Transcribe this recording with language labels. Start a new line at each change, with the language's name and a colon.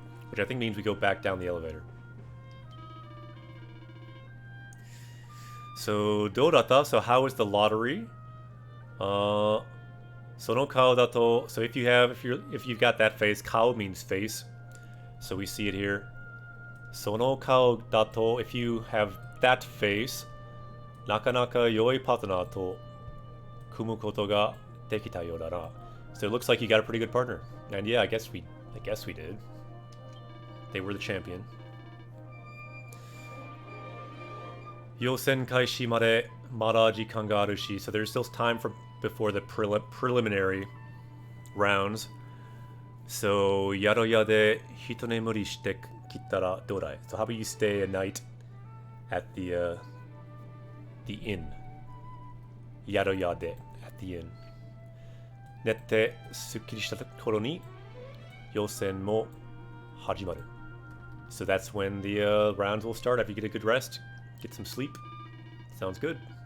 English: Which I think means we go back down the elevator. So,
Japanese: どうだった?
English: So how was the lottery?
Japanese: その顔だと,
English: so if you've got that face, 顔 means face. So we see it here.
Japanese: その顔だと,
English: if you have that face,
Japanese: なかなか良いパートナーと組むことができたようだな.
English: So it looks like you got a pretty good partner. And yeah, I guess we did. They were the champion.
Japanese: 予選開始までまだ時間があるし,
English: so there's still time before the preliminary rounds. So
Japanese: 宿屋で一眠りしてきたらどうだい?
English: So how about you stay a night at the inn? yada yada at the end.
Japanese: Nette sukkirishita koro ni yosen mo hajimaru.
English: So that's when the rounds will start after you get a good rest, get some sleep. Sounds good.